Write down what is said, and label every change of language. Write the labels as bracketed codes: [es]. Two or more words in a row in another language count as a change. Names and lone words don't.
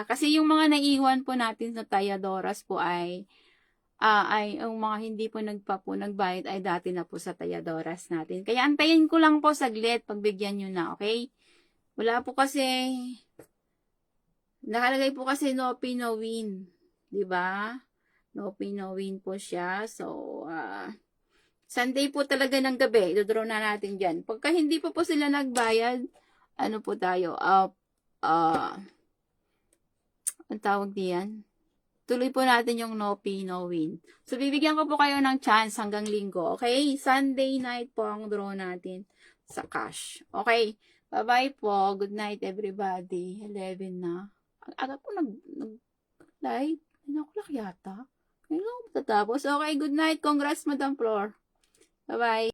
[tl] Kasi yung mga naiwan po natin sa Tayadoras po ay yung mga hindi po nagbayad ay dati na po sa Tayadoras natin. Kaya antayin ko lang po saglit pagbigyan nyo na, okay? Wala po kasi, nakalagay po kasi [en] no pay no win. [tl] Diba? [en] No pay no win [tl] po siya. So, Sunday po talaga ng gabi, dodraw na natin dyan. Pagka hindi po sila nagbayad, ano po tayo, ang tawag diyan? Tuloy po natin yung [en] no pay, no win. [tl] So, bibigyan ko po kayo ng chance hanggang linggo. Okay? [en] Sunday night [tl] po ang draw natin sa cash. Okay? Bye-bye po. [en] Good night, everybody. 11 na. [tl] Ang aga po nag-live. 9 o'clock yata. Ngayon lang matatapos. [en] Okay, good night. Congrats, Madam Flor. Bye-bye.